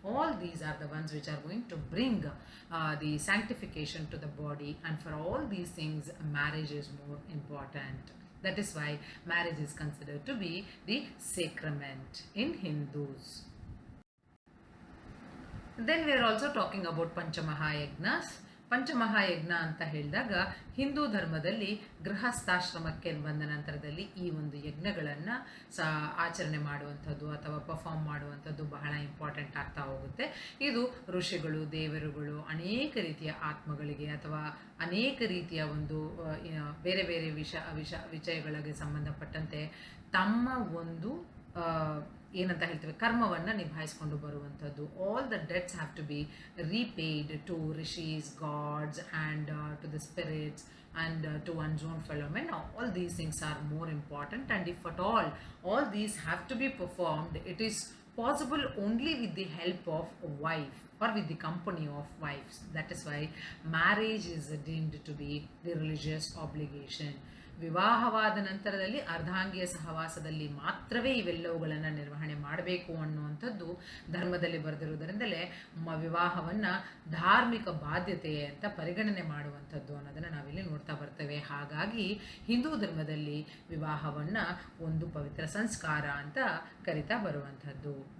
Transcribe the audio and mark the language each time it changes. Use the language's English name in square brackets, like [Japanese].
[English] All these are the ones which are going to bring the sanctification to the body, and for all these things marriage is more important. That is why marriage is considered to be the sacrament in Hindus. Then we are also talking about Panchamahayagnas. [Kannada] ಪಂಚಮಹಾಯಜ್ಞ ಅಂತ ಹೇಳಿದಾಗ ಹಿಂದೂ ಧರ್ಮದಲ್ಲಿ ಗೃಹಸ್ಥಾಶ್ರಮಕ್ಕೆ ಬಂದ ನಂತರದಲ್ಲಿ ಈ ಒಂದು ಯಜ್ಞಗಳನ್ನು ಆಚರಣೆ ಮಾಡುವಂಥದ್ದು ಅಥವಾ ಪರ್ಫಾರ್ಮ್ ಮಾಡುವಂಥದ್ದು ಬಹಳ ಇಂಪಾರ್ಟೆಂಟ್ ಆಗ್ತಾ ಹೋಗುತ್ತೆ. ಇದು ಋಷಿಗಳು, ದೇವರುಗಳು ಅನೇಕ ರೀತಿಯ ಆತ್ಮಗಳಿಗೆ ಅಥವಾ ಅನೇಕ ರೀತಿಯ ಒಂದು ಬೇರೆ ಬೇರೆ ವಿಷಯಗಳಿಗೆ ಸಂಬಂಧಪಟ್ಟಂತೆ ತಮ್ಮ ಒಂದು ಏನಂತ ಹೇಳ್ತೇವೆ ಕರ್ಮವನ್ನು ನಿಭಾಯಿಸ್ಕೊಂಡು ಬರುವಂಥದ್ದು. [English] All the debts have to be repaid to rishis, gods and to the spirits and to one's own fellow men. All these things are more important, and if at all these have to be performed, it is possible only with the help of a wife or with the company of wives. That is why marriage is deemed to be the religious obligation. [Kannada] ವಿವಾಹವಾದ ನಂತರದಲ್ಲಿ ಅರ್ಧಾಂಗಿಯ ಸಹವಾಸದಲ್ಲಿ ಮಾತ್ರವೇ ಇವೆಲ್ಲವುಗಳನ್ನು ನಿರ್ವಹಣೆ ಮಾಡಬೇಕು ಅನ್ನುವಂಥದ್ದು ಧರ್ಮದಲ್ಲಿ ಬರೆದಿರುವುದರಿಂದಲೇ ವಿವಾಹವನ್ನು ಧಾರ್ಮಿಕ ಬಾಧ್ಯತೆ ಅಂತ ಪರಿಗಣನೆ ಮಾಡುವಂಥದ್ದು ಅನ್ನೋದನ್ನು ನಾವಿಲ್ಲಿ ನೋಡ್ತಾ ಬರ್ತೇವೆ. ಹಾಗಾಗಿ ಹಿಂದೂ ಧರ್ಮದಲ್ಲಿ ವಿವಾಹವನ್ನು ಒಂದು ಪವಿತ್ರ ಸಂಸ್ಕಾರ ಅಂತ ಕರಿತಾ ಬರುವಂಥದ್ದು.